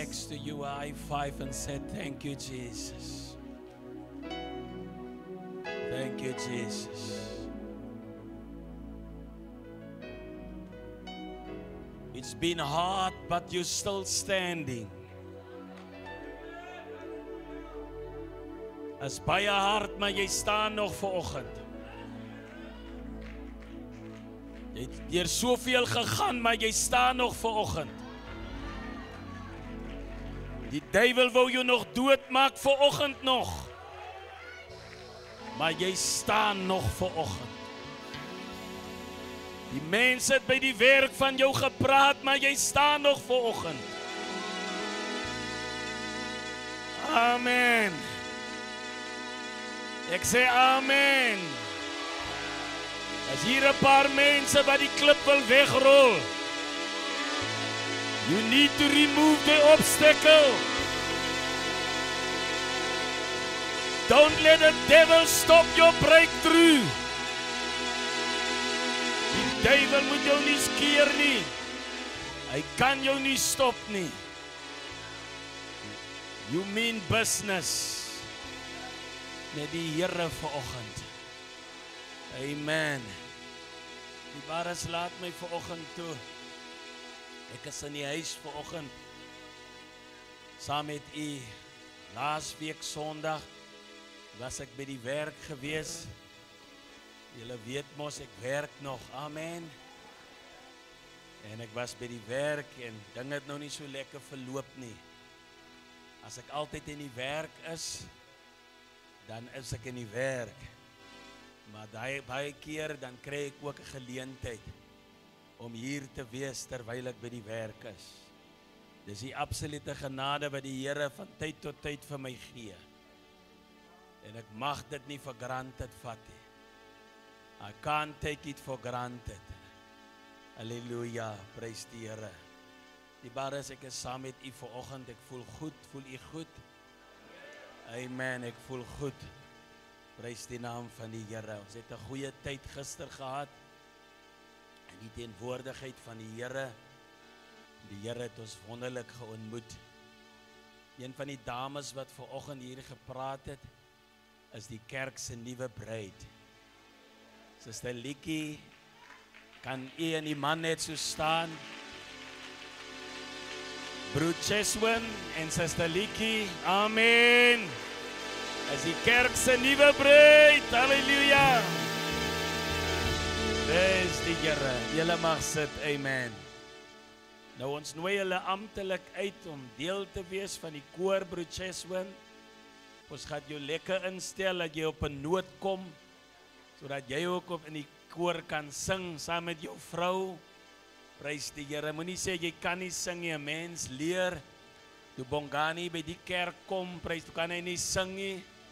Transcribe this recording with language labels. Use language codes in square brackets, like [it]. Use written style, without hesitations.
[en] next to you a high five and say, thank you, Jesus. Thank you, Jesus. It's been hard, but you're still standing. [af] Is baie hard, maar jy staan nog vanoggend. Jy het deur soveel gegaan, maar jy staan nog vanoggend. Die duiwel wou jou nog doodmaak vanoggend nog. Maar jy staan nog vanoggend. Die mense het by die werk van jou gepraat, maar jy staan nog vanoggend. Amen. Ek sê amen. As hier 'n paar mense wat die klip wil wegrol. [en] You need to remove the obstacle. Don't let the devil stop your breakthrough. [af] Die duiwel moet jou nie skeer nie. Hy kan jou nie stop nie. [en] You mean business [af] met die Here vanoggend. Amen. Die Baras laat my vanoggend toe. Ek is in die huis vanoggend saam met u. Laasweek Sondag was ek by die werk gewees. Julle weet mos ek werk nog. Amen. En ek was by die werk en dinge het nou nie so lekker verloop nie. As ek altyd in die werk is, dan is ek in die werk. Maar baie keer dan kry ek ook 'n geleentheid om hier te wees terwyl ek by die werk is. Dis die absolute genade wat die Here van tyd tot tyd vir my gee. En ek mag dit nie for granted vat nie. [en] I can't take it for granted. [af] Halleluja, prys die Here. Die Baras, ek is saam met u vanoggend. Ek voel goed, voel u goed? Amen, ek voel goed. Prys die naam van die Here. Ons het 'n goeie tyd gister gehad. In die teenwoordigheid van die Here. Die Here het ons wonderlik geontmoet. Een van die dames wat vanoggend hier gepraat het, is die kerk se nuwe bruid. Suster Likie, kan u en die man net so staan? Broer Cheswin en Suster Likie, amen. Is die kerk se nuwe bruid, halleluja. Dis die Here, julle mag sit, amen. Nou ons nooi julle amptelik uit om deel te wees van die koor, Broer Cheswin. Ons gaan jou lekker instel dat jy op 'n noot kom, sodat jy ook op in die koor kan sing saam met jou vrou. Prys die Here. Moenie sê jy kan nie sing nie, 'n mens leer. Toe Bongani by die kerk kom, prys, toe kan hy nie sing nie.